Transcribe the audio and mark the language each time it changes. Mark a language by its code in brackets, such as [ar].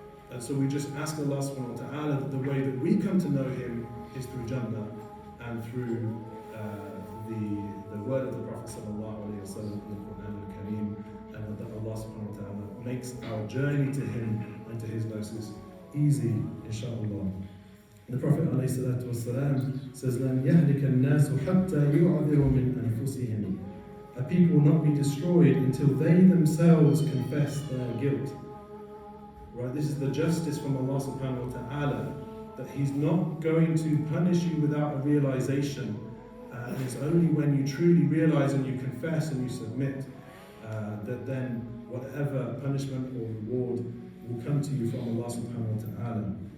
[en] And so we just ask Allah subhanahu wa ta'ala that the way that we come to know Him is through Jannah and through the word of the Prophet sallallahu alayhi wa sallam in the Quran al-Kareem, and that Allah subhanahu wa ta'ala makes our journey to Him and to His gnosis easy, inshaAllah. The Prophet ﷺ says, [ar] لَنْ يَهْلِكَ النَّاسُ حَتَّى يُعْذِرُوا مِنْ أَنفُسِهِمْ. [en] A people will not be destroyed until they themselves confess their guilt. Right? This is the justice from Allah subhanahu wa ta'ala, that He's not going to punish you without a realization. And it's only when you truly realize and you confess and you submit that then whatever punishment or reward will come to you from Allah subhanahu wa ta'ala.